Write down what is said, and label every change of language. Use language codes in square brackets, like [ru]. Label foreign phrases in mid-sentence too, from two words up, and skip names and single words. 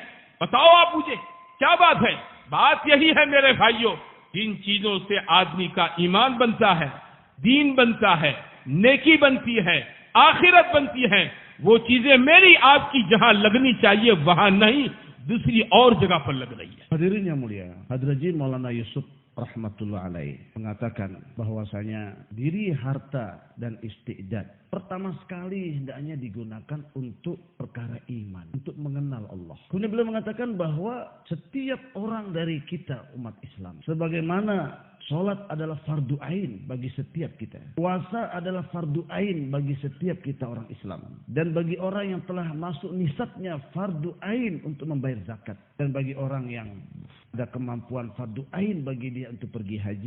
[ur] بتاؤ آپ مجھے کیا بات ہے. بات یہی ہے میرے بھائیوں, جن چیزوں سے آدمی کا ایمان بنتا ہے, دین بنتا ہے, نیکی بنتی ہے, آخرت بنتی ہے, وہ چیزیں میری آپ کی جہاں لگنی چاہیے وہاں نہیں, دوسری اور جگہ پر لگ رہی ہے. [id] Hadirin yang mulia, Hadraji Maulana Yusuf [ar] رحمة الله عليه [id] mengatakan bahwasanya diri, harta dan istiqdad pertama sekali hendaknya digunakan untuk perkara iman, untuk mengenal Allah. Kemudian beliau mengatakan bahwa setiap orang dari kita umat Islam, sebagaimana sholat adalah fardu ain bagi setiap kita, puasa adalah fardu ain bagi setiap kita orang Islam, dan bagi orang yang telah masuk nisabnya fardu ain untuk membayar zakat, dan bagi orang yang ada kemampuan fardu ain bagi dia untuk pergi haji.